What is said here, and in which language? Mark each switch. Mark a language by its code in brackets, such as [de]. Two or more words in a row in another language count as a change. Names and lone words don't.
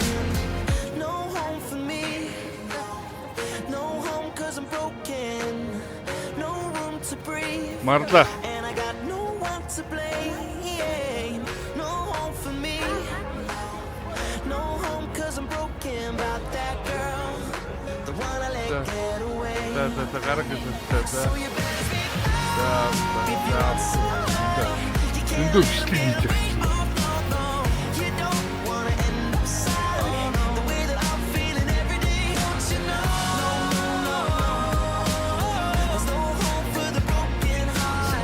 [en] No home for me, no home cause I'm broken. No room to breathe, [mn] Марлаа. [en] and I got no one to blame. No home for me, no home cause I'm broken about that girl, the one I let get away. [mn] За гарах гэсэн. За. [en] So you better speak [mn] За. [en] if you want somebody. You can't [mn] Эндөө [en] let [mn] бичлэг [en] them [mn] хийж [en] get away, [mn] байгаа. [en] oh no, no. You don't wanna end up sorry, the way that I'm feeling every day. Don't you know? No, no, no, there's no hope for the broken heart.